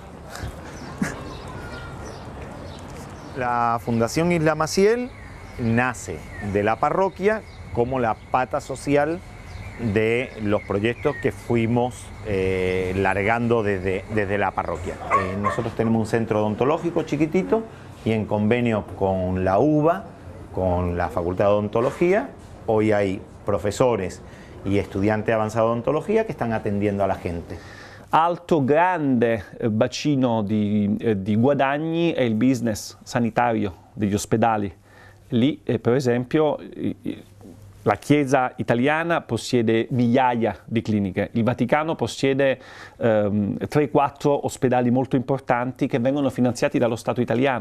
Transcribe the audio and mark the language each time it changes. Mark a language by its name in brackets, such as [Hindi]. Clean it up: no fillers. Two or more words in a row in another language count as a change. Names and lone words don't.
[Spanish] La Fundación Isla Maciel nace de la parroquia como la pata social de los proyectos que fuimos largando desde la parroquia. Nosotros tenemos un centro odontológico chiquitito y en convenio con la UBA, con la Facultad de Odontología, hoy hay profesores y estudiantes avanzados de odontología que están atendiendo a la gente. [Italian] Altro grande bacino di guadagni è il business sanitario degli ospedali. Lì, per esempio, la Chiesa italiana possiede migliaia di cliniche, il Vaticano possiede 3-4 ospedali molto importanti che vengono finanziati dallo Stato italiano.